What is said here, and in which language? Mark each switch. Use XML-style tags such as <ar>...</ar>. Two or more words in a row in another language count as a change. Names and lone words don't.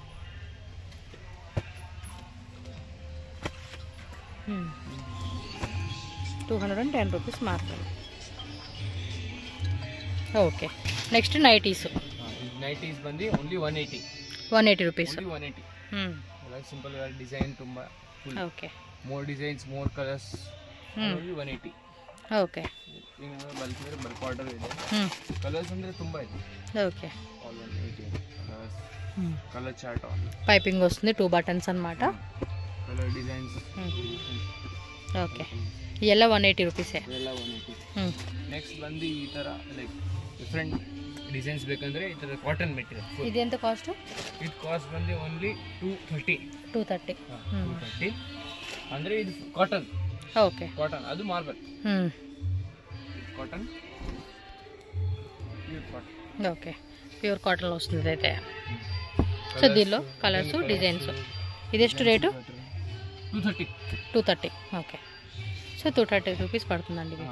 <te>210 రూపీస్ మాత్రమే.</te> <en>OK, next nighties</en> <kn>ಬಂದು ఓన్లీ</kn> <te>180 రూపీస్. 180. సింపుల్ గా డిజైన్ ತುಂಬಾ. ఓకే,</te> <en>More designs, more colors. Only 180.</en> <te>ఓకే,</te> <en>bulk order</en> <kn>ಇದೆ. ಕಲರ್ಸ್ ಅಂದ್ರೆ ತುಂಬಾ ಇದೆ.</kn> <te>ఓకే,</te> <kn>ಆಲ್ 180 ಕಲರ್ಸ್.</kn> <en>color chart</en> <te>పైపింగ్ వస్తుంది, 2 బటన్స్ అన్నమాట.</te> <en>color designs.</en> <te>ఓకే, ಎಲ್ಲ 180 రూపీసే.</te> <kn>ಎಲ್ಲ 180. నెక్స్ట్ ಬಂದು ಈ ತರ</kn> <en>like different designs</en> <kn>ಬೇಕಂದ್ರೆ ಈ ತರ</kn> <en>cotton material.</en> <te>ఇది ఎంత కాస్ట్?</te> <kn>ಇದು ಕಾಸ್ಟ್ ಬಂದು ಓನ್ಲಿ 230. 230 ಅಂದ್ರೆ ಇದು ಕಾಟನ್.</kn> <te>ఓకే, కాటన్, అది మార్బల్. కాటన్,</te> <en>pure cotton.</en> <te>ఓకే,</te> <en>pure cotton</en> <te>వస్తుంది అయితే. సో దీనిలో కలర్స్, డిజైన్స్. ఇది ಎಷ್ಟು రేటు? 230. ఓకే, సో 230 రూపీస్ పడుతుందండి ఇది.</te>